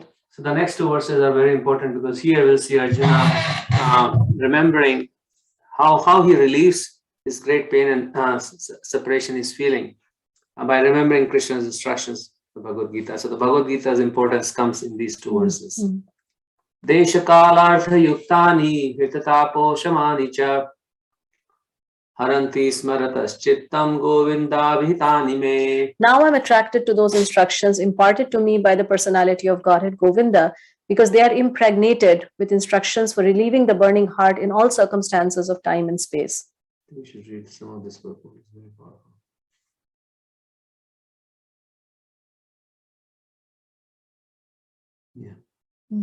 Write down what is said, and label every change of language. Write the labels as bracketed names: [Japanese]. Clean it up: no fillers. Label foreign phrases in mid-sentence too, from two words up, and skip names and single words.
[English] So the next two verses are very important, because here we'll see Arjuna remembering how he relieves his great pain and separation he's feeling by remembering Krishna's instructions, the Bhagavad Gita. So the Bhagavad Gita's importance comes in these two verses. [Sanskrit] Desha kalartha yuktani hitatapo shamani cha haranti smaratas chittam govindabhitani me. [English] Now I'm attracted to those instructions imparted to me by the personality of Godhead Govinda, because they are impregnated with instructions for relieving the burning heart in all circumstances of time and space. We should read some of this purport. It's very powerful. Yeah.